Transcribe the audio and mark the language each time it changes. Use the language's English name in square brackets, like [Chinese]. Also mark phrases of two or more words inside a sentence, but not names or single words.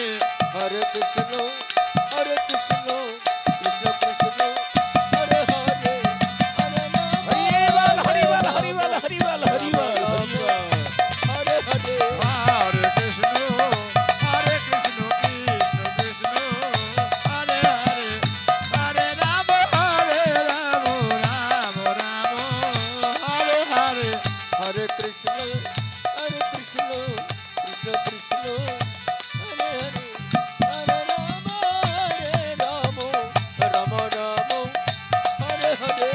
[Sanskrit] হরে কৃষ্ণ কৃষ্ণ কৃষ্ণ হরে হরে হরে রাম [Bangla] হরি বল হরি বল হরি বল হরি বল হরি বল [Sanskrit] হরে হরে হরে কৃষ্ণ কৃষ্ণ কৃষ্ণ হরে হরে হরে রাম রাম হরে হরে হরে কৃষ্ণ কৃষ্ণ কৃষ্ণ হরে হরে হরে রাম রাম হরে হরে